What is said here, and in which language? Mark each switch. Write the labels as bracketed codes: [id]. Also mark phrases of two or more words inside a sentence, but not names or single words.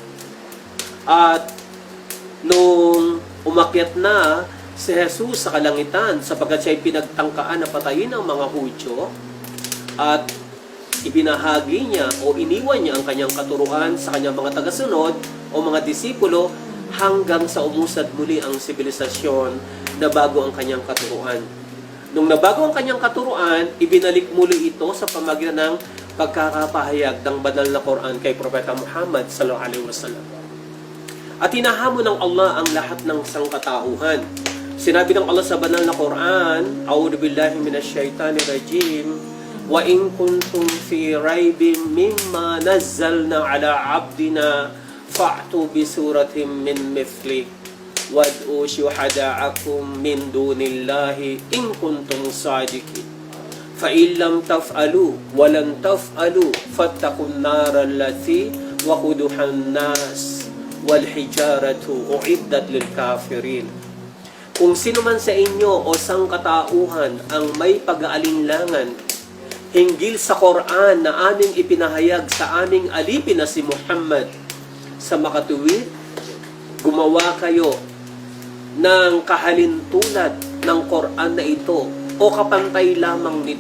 [tl] At nung umakyat na si Jesus sa kalangitan sapagkat siya ay pinagtangkaan na patayin ng mga Hudyo at ibinahagi niya o iniwan niya ang kanyang katuruan sa kanyang mga tagasunod o mga disipulo, hanggang sa umusad muli ang sibilisasyon na bago ang kanyang katuruan. Nung nabago ang kanyang katuruan, ibinalik muli ito sa pamagitan ng pagkakapahayag ng banal na Quran kay Propeta Muhammad [ar] صلى الله عليه وسلم. [tl] At hinahamon ng Allah ang lahat ng sangkatauhan. Sinabi ng Allah sa banal na Quran, [ar] أعوذ بالله من الشيطان الرجيم, وإن كنتم في ريب مما نزلنا على عبدنا فأتوا بسورة من مثله وادعوا شهداءكم من دون الله إن كنتم صادقين. فإن لم تفعلوا ولن تفعلوا فاتقوا النار التي وقودها الناس والحجارة أعدت للكافرين. [tl] Kung sino man sa inyo o sangkatauhan ang may pag-aalinlangan hinggil sa Quran na aming ipinahayag sa aming alipin na si Muhammad, sa makatuwid, gumawa kayo ng kahalintulad ng Quran na ito o kapantay lamang nito.